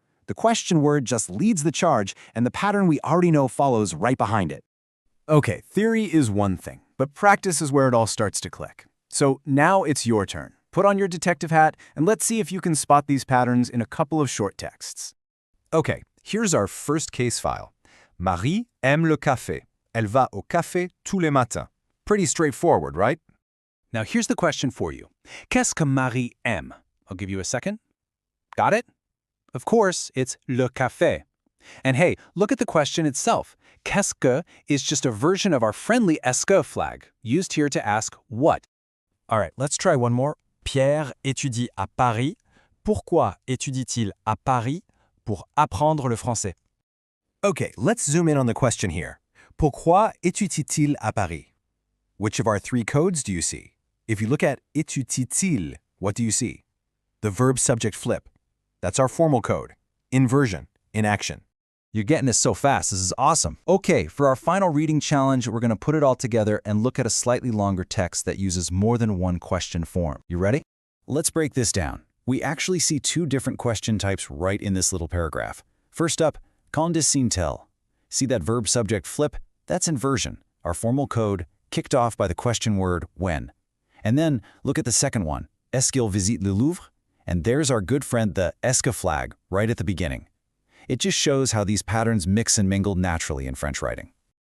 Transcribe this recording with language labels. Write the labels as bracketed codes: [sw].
[en] The question word just leads the charge, and the pattern we already know follows right behind it. Okay, theory is one thing, but practice is where it all starts to click. So now it's your turn. Put on your detective hat, and let's see if you can spot these patterns in a couple of short texts. Okay, here's our first case file. [fr] Marie aime le café. Elle va au café tous les matins. [en] Pretty straightforward, right? Now here's the question for you. [fr] Qu'est-ce que Marie aime? [en] I'll give you a second. Got it? Of course, it's le café. And hey, look at the question itself. Qu'est-ce que is just a version of our friendly est-ce que flag, used here to ask what. All right, let's try one more. [fr] Pierre étudie à Paris. Pourquoi étudie-t-il à Paris? Pour apprendre le français. [en] Okay, let's zoom in on the question here. [fr] Pourquoi étudie-t-il à Paris? [en] Which of our three codes do you see? If you look at étudie-t-il, what do you see? The verb-subject flip. That's our formal code. Inversion, in action. You're getting this so fast. This is awesome. Okay, for our final reading challenge, we're going to put it all together and look at a slightly longer text that uses more than one question form. You ready? Let's break this down. We actually see two different question types right in this little paragraph. First up, [fr] qu'en dessine-t-elle? [en] See that verb-subject flip? That's inversion, our formal code, kicked off by the question word when. And then look at the second one, [fr] est-ce qu'il visite le Louvre? [en] And there's our good friend, the est-ce que flag, right at the beginning. It just shows how these patterns mix and mingle naturally in French writing.